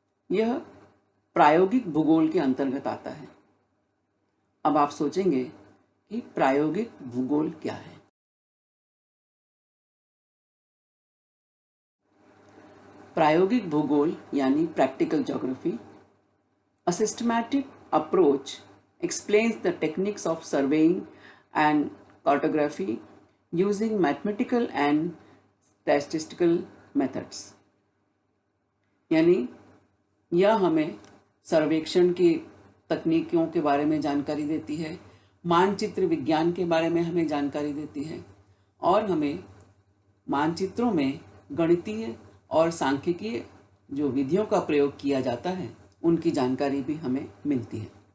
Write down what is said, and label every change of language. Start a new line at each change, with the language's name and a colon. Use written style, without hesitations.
Hindi: यह प्रायोगिक भूगोल के अंतर्गत आता है। अब आप सोचेंगे कि प्रायोगिक भूगोल क्या है। प्रायोगिक भूगोल यानी practical geography,
English: a systematic approach explains the techniques of surveying and cartography using mathematical and statistical methods।
Hindi: यानी यह हमें सर्वेक्षण की तकनीकों के बारे में जानकारी देती है, मानचित्र विज्ञान के बारे में हमें जानकारी देती है और हमें मानचित्रों में गणितीय और सांख्यिकीय जो विधियों का प्रयोग किया जाता है उनकी जानकारी भी हमें मिलती है।